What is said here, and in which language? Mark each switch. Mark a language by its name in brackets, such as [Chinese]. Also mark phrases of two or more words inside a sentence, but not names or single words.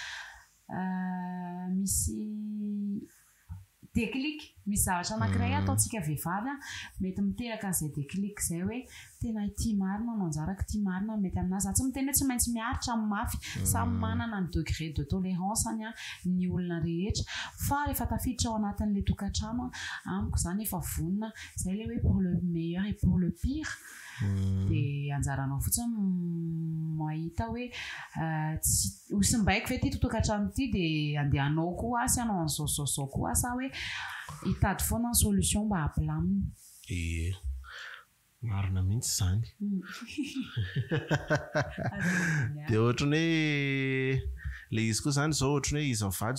[Malagasy] misy déclic misy zavatra anankiray ataontsika vehivavy mety miteraka an'izay déclic zay hoe tena ity marina no anjaraka ity marina mety aminazy tsy miteny hoe tsy maintsy miaritra amin'ny mafy samy manana ny [French] degré de tolérance [Malagasy] ny olona rehetra fa rehefa tafiditra ao anatin'le tokantrano amiko zany efa vonona zay le hoe [French] pour le meilleur et pour le pire [Malagasy] dia anjaranao fotsiny mahita hoe hosimbaiko ve ty tokantrano ity dia andehanao koa asy anao an'izao koa asa hoe hitady foana ny solution mba hampilamina marina mihitsy zany dia ohatrany hoe le izy koa zany zao ohatrany hoe izy mivady